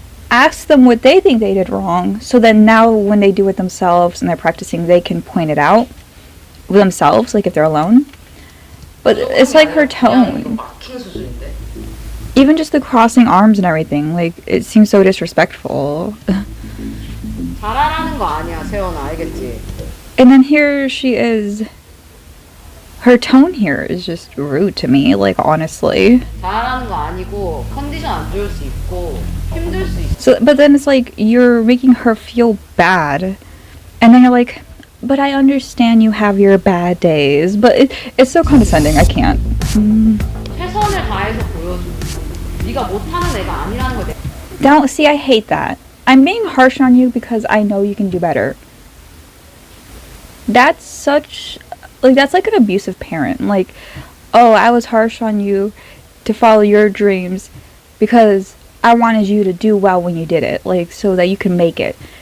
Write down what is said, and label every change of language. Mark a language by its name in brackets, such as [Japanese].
[English] Ask them what they think they did wrong, so then now when they do it themselves and they're practicing, they can point it out themselves, like if they're alone. But it's like her tone. Even just the crossing arms and everything, like, it seems so disrespectful. [Korean] 잘하라는 거 아니야, 세연아, 알겠지? [English] And then here she is. Her tone here is just rude to me, like, honestly. [Korean] 잘하라는 거 아니고 컨디션 안 좋을 수 있고 힘들 수 있어. [English] So, but then it's like, you're making her feel bad. And then you're like, but I understand you have your bad days. But it's so condescending, I can't. [Korean] 최선을 다해서 보여줘. 네가 못하는 애가 아니라는 거. [English] Don't, see, I hate that. I'm being harsh on you because I know you can do better. That's such, like, that's like an abusive parent. Like, oh, I was harsh on you to follow your dreams, because I wanted you to do well when you did it, like, so that you can make it.